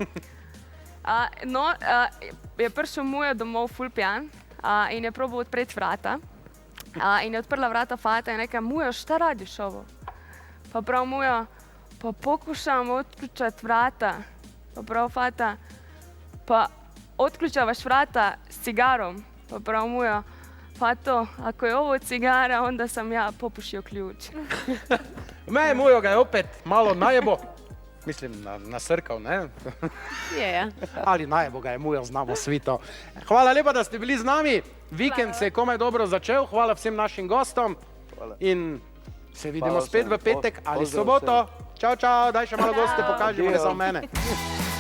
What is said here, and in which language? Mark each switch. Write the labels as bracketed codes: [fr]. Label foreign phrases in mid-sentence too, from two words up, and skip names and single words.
[sl] Je prišel Mujo domov ful pijan in je probal odpreti vrata. In je odprla vrata fata in rekel, [hr] Mujo, šta radiš ovo? [sl] Pa prav Mujo, [hr] pa pokušam odključati vrata. [sl] Pa prav fata, [hr] pa odključavaš vrata s cigarom. [sl] Pa prav Mujo, [hr] fato, ako je ovo cigara, onda sam ja popušio ključ. Me, Mujo ga je opet malo najebo. Mislim, nasrkal, ne? Je. Ali najebo ga je Mujo, znamo svi to. [sl] Hvala lepa, da ste bili z nami. Vikend se je komaj dobro začel. Hvala vsem našim gostom. In se vidimo Hvala spet vsem. v petek ali Pozdrav soboto. Čau, čau, daj še malo goste, pokažimo, ne Adijo. za mene.